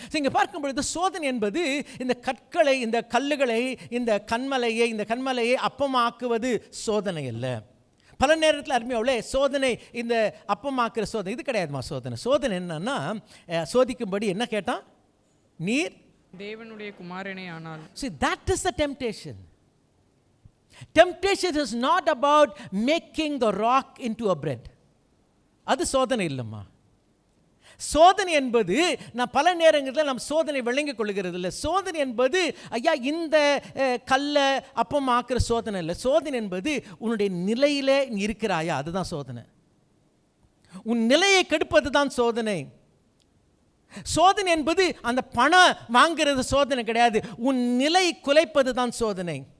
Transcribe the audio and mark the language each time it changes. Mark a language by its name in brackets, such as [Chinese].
[Tamil] இங்கே பார்க்கும் பொழுது சோதனை என்பது இந்த கற்களை, இந்த கல்லுகளை, இந்த கண்மலையை அப்பமாக்குவது சோதனை அல்ல. பல நேரத்தில் அருமையானவர்களே சோதனை, இந்த அப்பமாக்குற சோதனை இது கிடையாதுமா. சோதனை என்னன்னா சோதிக்கும்படி என்ன கேட்டான்? நீர் தேவனுடைய குமாரனே ஆனால். [English] See, that is the temptation. Temptation is not about making the rock into a bread. [Tamil] அது சோதனை இல்லைம்மா. சோதனை என்பது நான் பல நேரங்களில் நாம் சோதனை விளங்கிக் கொள்கிறது இல்லை. சோதனை என்பது ஐயா இந்த கல்லை அப்பமாக்குற சோதனை இல்லை. சோதனை என்பது உன்னுடைய நிலையிலே நீ இருக்கிறாயா, அதுதான் சோதனை. உன் நிலையை கெடுப்பது தான் சோதனை. சோதனை என்பது அந்த பணம் வாங்கிறது சோதனை கிடையாது, உன் நிலை குலைப்பது தான் சோதனை.